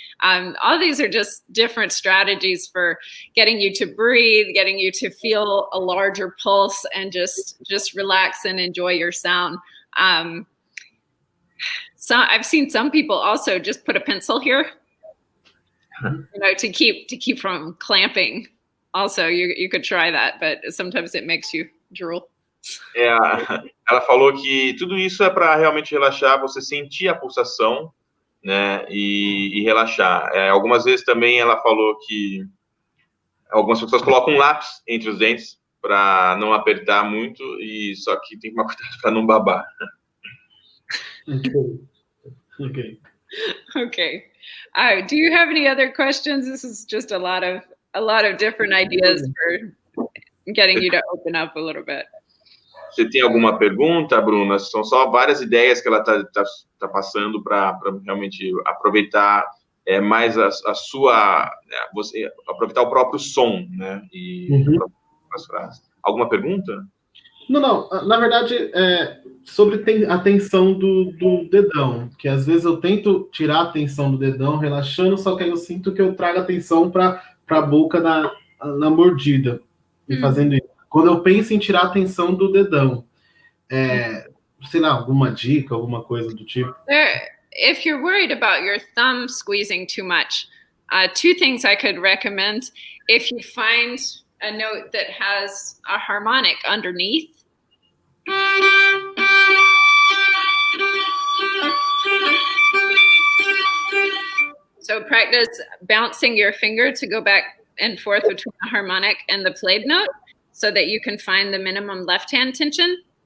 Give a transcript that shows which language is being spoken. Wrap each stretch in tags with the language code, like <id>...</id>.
<en>All these are just different strategies for getting you to breathe, getting you to feel a larger pulse, and just relax and enjoy your sound. So I've seen some people also just put a pencil here, to keep from clamping. Also, you could try that, but sometimes it makes you drool.</en> <pt>Ela falou que tudo isso é para realmente relaxar, você sentir a pulsação, né, e relaxar. Algumas vezes também ela falou que algumas pessoas colocam um lápis entre os dentes para não apertar muito, e só que tem que tomar cuidado para não babar.</pt> <en>Okay. Do you have any other questions? This is just a lot of different ideas for getting you to open up a little bit.</en> <pt>Você tem alguma pergunta, Bruna? São só várias ideias que ela tá passando para realmente aproveitar mais a sua, você aproveitar o próprio som, né? E as frases. Alguma pergunta? Não. Na verdade, sobre a tensão do dedão, que às vezes eu tento tirar a tensão do dedão relaxando, só que aí eu sinto que eu trago a tensão para a boca na mordida, e fazendo isso. Quando eu penso em tirar a tensão do dedão, sei lá, alguma dica, alguma coisa do tipo?</pt> <en>If you're worried about your thumb squeezing too much, two things I could recommend. If you find a note that has a harmonic underneath, so practice bouncing your finger to go back and forth between the harmonic and the played note so that you can find the minimum left hand tension.</en>